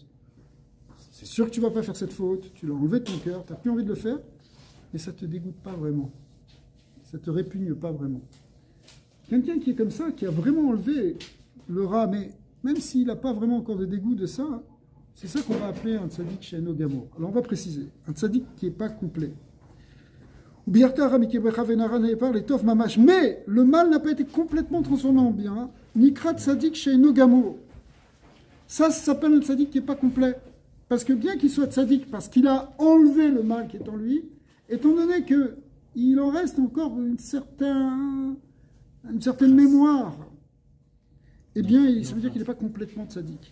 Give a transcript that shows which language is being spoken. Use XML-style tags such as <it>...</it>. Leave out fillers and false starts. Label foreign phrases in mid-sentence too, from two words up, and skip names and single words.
<fr>C'est sûr que tu ne vas pas faire cette faute, tu l'as enlevé de ton cœur, tu n'as plus envie de le faire, mais ça ne te dégoûte pas vraiment. Ça ne te répugne pas vraiment. Quelqu'un qui est comme ça, qui a vraiment enlevé le rat, mais même s'il n'a pas vraiment encore de dégoût de ça, c'est ça qu'on va appeler un</fr> <he>צדיק שאינו גמור.</he> <fr>Alors on va préciser, un tzaddik qui n'est pas complet. Mais le mal n'a pas été complètement transformé en bien.</fr> <he>נקרא צדיק שאינו גמור.</he> <fr>Ça s'appelle un tzaddik qui n'est pas complet. Parce que bien qu'il soit tzaddik, parce qu'il a enlevé le mal qui est en lui, étant donné qu'il en reste encore une certaine mémoire, eh bien, ça veut dire qu'il n'est pas complètement tzaddik.</fr>